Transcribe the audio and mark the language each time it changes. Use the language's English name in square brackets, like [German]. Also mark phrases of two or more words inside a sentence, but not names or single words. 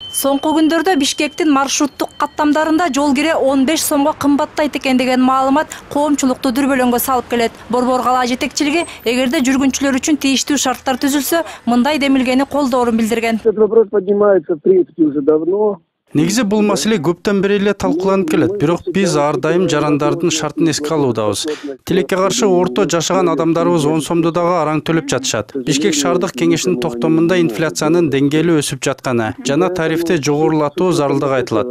[Kyrgyz] Соңку күндөрдө Бишкектин маршруттук каттамдарында жол кире 15 сомго кымбаттайт экен деген маалымат коомчулукту дүрбөлөңгө салып келет. Борбор калаа жетекчилиги эгерде жүргүнчүлөр үчүн тийиштүү шарттар түзүлсө, мындай демилгени колдоорун билдирген. [Russian] Этот вопрос поднимается в принципе уже давно. [Kyrgyz] Негизи бул маселе көптөн бери эле талкууланып келет, бирок биз ар дайым жарандардын шартын эске алуудабыз. Тилекке каршы орто жашаган адамдарыбыз 10 сомду дагы араң төлөп жатышат. Бишкек шаардык кеңешинин токтомунда инфляциянын деңгээли өсүп жатканы жана тарифти жогорулатуу зарылдыгы айтылат.